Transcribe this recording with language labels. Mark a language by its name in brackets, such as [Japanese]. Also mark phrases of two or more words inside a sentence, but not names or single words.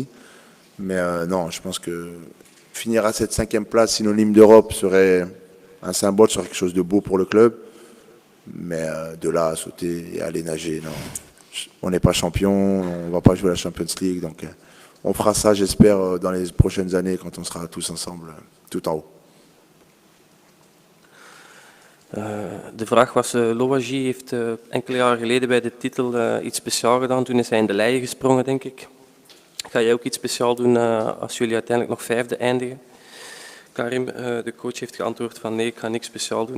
[French] Mais non, je pense que finir à cette 5e place synonyme d'Europe serait un symbole, serait quelque chose de beau pour le club. Mais de là à sauter et aller nager, non. On n'est pas champion, on ne va pas jouer la Champions League. Donc on fera ça, j'espère, dans les prochaines années quand on sera tous ensemble, tout en haut. [Dutch] De vraag was, Louagie heeft enkele jaren geleden bij de titel iets speciaal gedaan. Toen is hij in de leien gesprongen, denk ik. Ga jij ook iets speciaal doen als jullie uiteindelijk nog 5e eindigen? Karim, de coach, heeft geantwoord van nee, ik ga niks speciaal doen.